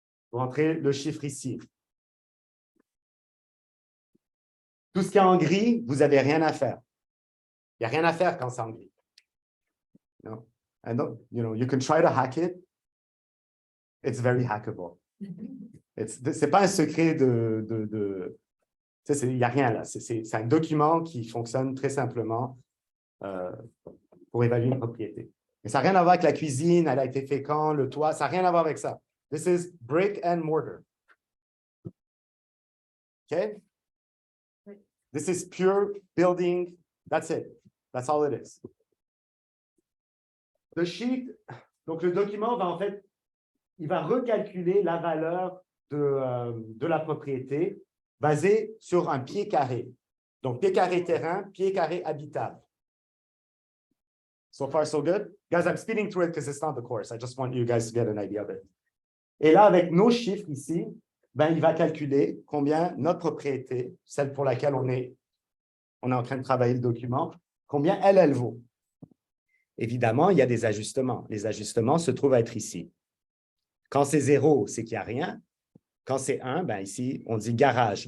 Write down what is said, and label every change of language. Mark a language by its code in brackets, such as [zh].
[fr] Vous rentrez le chiffre ici. Tout ce qui est en gris, vous n'avez rien à faire. Il n'y a rien à faire quand c'est en gris. [en] No. I know, you can try to hack it. It's very hackable. [fr] C'est pas un secret il n'y a rien là. C'est un document qui fonctionne très simplement pour évaluer une propriété. Mais ça n'a rien à voir avec la cuisine, elle a été faite quand, le toit, ça n'a rien à voir avec ça. [en] This is brick and mortar. OK? This is pure building. That's it. That's all it is. The sheet, [fr] donc le document va en fait, il va recalculer la valeur de la propriété basée sur un pied carré. Donc, pied carré terrain, pied carré habitable. [en] So far, so good? Guys, I'm speeding through it because it's not the course. I just want you guys to get an idea of it. [fr] Et là, avec nos chiffres ici, ben, il va calculer combien notre propriété, celle pour laquelle on est en train de travailler le document, combien elle vaut. Évidemment, il y a des ajustements. Les ajustements se trouvent à être ici. Quand c'est 0, c'est qu'il n'y a rien. Quand c'est 1, ben ici, on dit garage.